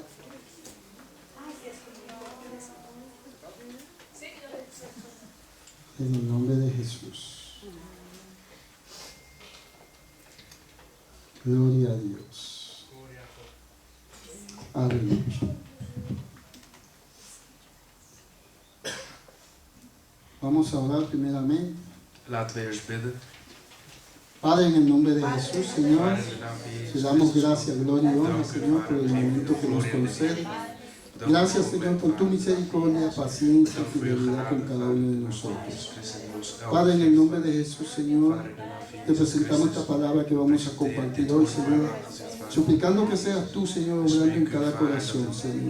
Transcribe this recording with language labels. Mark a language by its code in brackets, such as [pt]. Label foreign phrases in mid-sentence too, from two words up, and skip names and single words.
[es] En el nombre de Jesús. Gloria a Dios. Aleluya. Vamos a orar primeramente. [nl] Laten we eerst bidden. [es] Padre, en el nombre de Jesús, Señor, [nl] Vader, in de naam van Jezus [es] te damos Christus. gracias, gloria y honra, Señor, por el momento que nos concede. Gracias, Señor, por tu misericordia, paciencia y fidelidad con cada uno de nosotros. Padre, en el nombre de Jesús, Señor, te presentamos esta palabra que vamos a compartir hoy, Señor, suplicando que seas tú, Señor, obrando en cada corazón, Señor.